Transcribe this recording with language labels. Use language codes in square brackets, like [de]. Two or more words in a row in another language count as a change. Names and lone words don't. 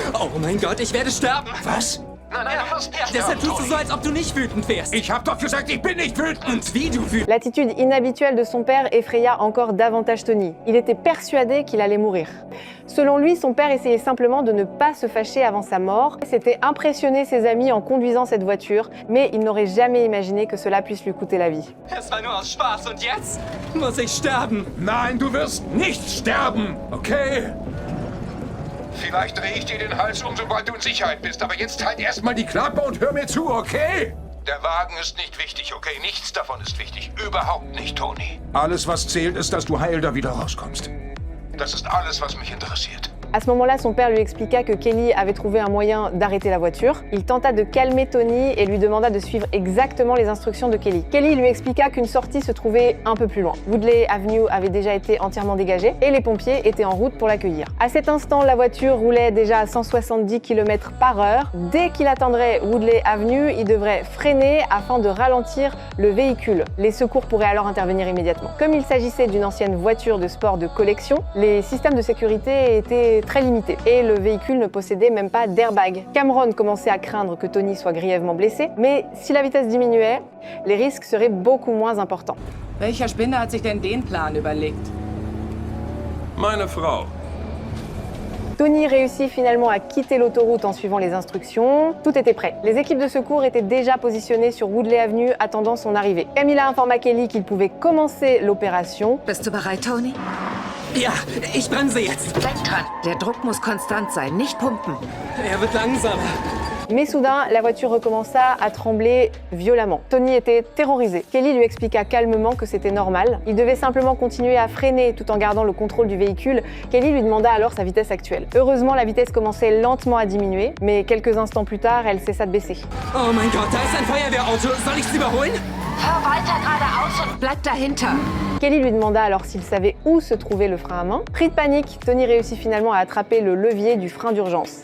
[de] Oh mein Gott, ich werde sterben. Was? Nein, du wirst nicht Deshalb sterben, tust du so, als ob du nicht wütend wärst. Ich hab doch gesagt, ich bin nicht wütend. Und wie du wütend. [fr] L'attitude inhabituelle de son père effraya encore davantage Tony. Il était persuadé qu'il allait mourir. Selon lui, son père essayait simplement de ne pas se fâcher avant sa mort. C'était impressionner ses amis en conduisant cette voiture, mais il n'aurait jamais imaginé que cela puisse lui coûter la vie. [de] Es war nur aus Spaß und jetzt muss ich sterben. Nein, du wirst nicht sterben, okay? Vielleicht drehe ich dir den Hals um, sobald du in Sicherheit bist. Aber jetzt halt erst Mal die Klappe und hör mir zu, okay? Der Wagen ist nicht wichtig, okay? Nichts davon ist wichtig. Überhaupt nicht, Tony. Alles, was zählt, ist, dass du heil da wieder rauskommst. Das ist alles, was mich interessiert. [fr] À ce moment-là, son père lui expliqua que Kelly avait trouvé un moyen d'arrêter la voiture. Il tenta de calmer Tony et lui demanda de suivre exactement les instructions de Kelly. Kelly lui expliqua qu'une sortie se trouvait un peu plus loin. Woodley Avenue avait déjà été entièrement dégagée et les pompiers étaient en route pour l'accueillir. À cet instant, la voiture roulait déjà à 170 km/h. Dès qu'il atteindrait Woodley Avenue, il devrait freiner afin de ralentir le véhicule. Les secours pourraient alors intervenir immédiatement. Comme il s'agissait d'une ancienne voiture de sport de collection, les systèmes de sécurité étaient très limité et le véhicule ne possédait même pas d'airbag. Cameron commençait à craindre que Tony soit grièvement blessé, mais si la vitesse diminuait, les risques seraient beaucoup moins importants. [de] Welcher Spinner hat sich denn den Plan überlegt? Meine Frau. [fr] Tony réussit finalement à quitter l'autoroute en suivant les instructions. Tout était prêt. Les équipes de secours étaient déjà positionnées sur Woodley Avenue attendant son arrivée. Camilla informa Kelly qu'il pouvait commencer l'opération. [de] Bist du bereit, Tony? Ja, ich bremse jetzt. Denk dran, der Druck muss konstant sein, nicht pumpen. Er wird langsamer. [fr] Mais soudain, la voiture recommença à trembler violemment. Tony était terrorisé. Kelly lui expliqua calmement que c'était normal. Il devait simplement continuer à freiner tout en gardant le contrôle du véhicule. Kelly lui demanda alors sa vitesse actuelle. Heureusement, la vitesse commençait lentement à diminuer, mais quelques instants plus tard, elle cessa de baisser. [de] Oh mein Gott, da ist ein Feuerwehrauto. Soll ich's überholen? Fahr weiter geradeaus und bleib dahinter. [fr] Kelly lui demanda alors s'il savait où se trouvait le frein à main. Pris de panique, Tony réussit finalement à attraper le levier du frein d'urgence.